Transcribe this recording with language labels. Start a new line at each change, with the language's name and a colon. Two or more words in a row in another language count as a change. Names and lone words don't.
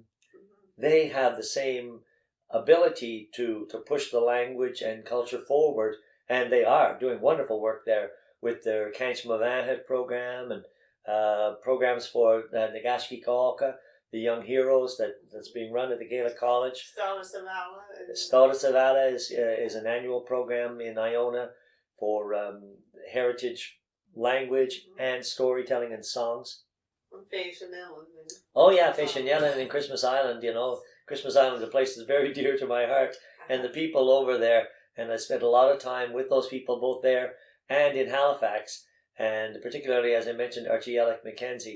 English: They have the same ability to push the language and culture forward, and they are doing wonderful work there with their Cainch Mavahet program and programs for Nagashki Kaoka, the Young Heroes that's being run at the Gaelic College. Stádas Savala is an annual program in Iona for heritage language and storytelling and songs. Oh yeah, Faishanellan and Christmas Island. Christmas Island is a place that's very dear to my heart, and the people over there. And I spent a lot of time with those people both there and in Halifax, and particularly, as I mentioned, Archie Alec Mackenzie.